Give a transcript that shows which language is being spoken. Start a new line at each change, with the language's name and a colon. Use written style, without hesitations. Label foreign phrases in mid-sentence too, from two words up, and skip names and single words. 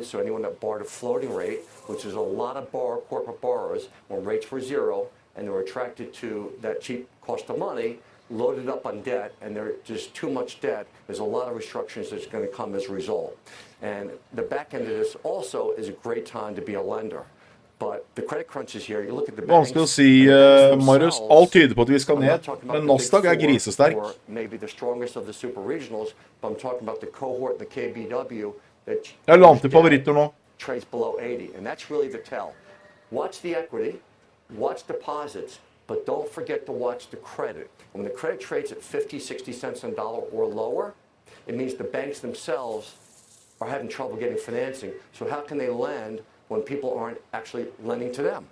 English: So anyone that borrowed a floating rate, which is a lot of corporate borrowers, when rates were zero and they were attracted to that cheap cost of money, loaded up on debt, and there's just too much debt. There's a lot of restructurings that's going to come as a result. And the back end of this also is a great time to be a lender. But the credit crunch is here. You look at the banks.
Norwegian: Vanskelig å si, Marius. Alt tyder på at vi skal ned, men Nasdaq er grisesterk.
English: Maybe the strongest of the super regionals, but I'm talking about the cohort, the KBW, that
Norwegian: Jeg la til favoritter nå.
English: Trades below 80, and that's really the tell. Watch the equity, watch deposits, but don't forget to watch the credit. When the credit trades at 50, 60 cents on a dollar or lower, it means the banks themselves are having trouble getting financing. So how can they lend when people aren't actually lending to them?